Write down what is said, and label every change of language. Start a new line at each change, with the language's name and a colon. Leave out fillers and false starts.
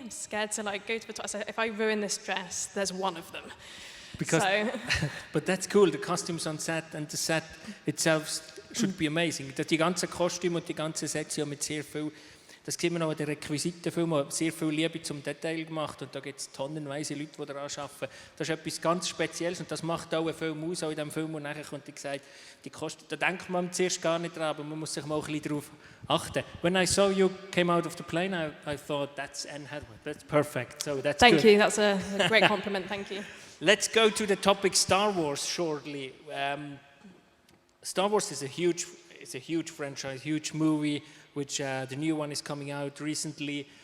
English: I'm scared to like go to the top." I said, "If I ruin this dress, there's one of them." Because, but that's cool. The costumes on set and the set itself should be amazing.
German: Die ganzen Kostüme und die ganzen Sets ja mit sehr viel. Das sieht man auch in den Requisitenfilmen, sehr viel Liebe zum Detail gemacht, und da gibt es tonnenweise Leute, die daran arbeiten. Das ist etwas ganz Spezielles, und das macht auch einen Film aus, auch in dem Film, und nachher kommt gesagt, die Kosten, da denkt man zuerst gar nicht dran, aber man muss sich mal ein bisschen darauf achten.
English: When I saw you came out of the plane, I thought, that's Anne Hathaway, that's perfect, so that's Thank good. you, that's a great compliment, thank you. Let's go to the topic Star Wars shortly. Star Wars is a huge franchise, huge movie, which the new one is coming out recently.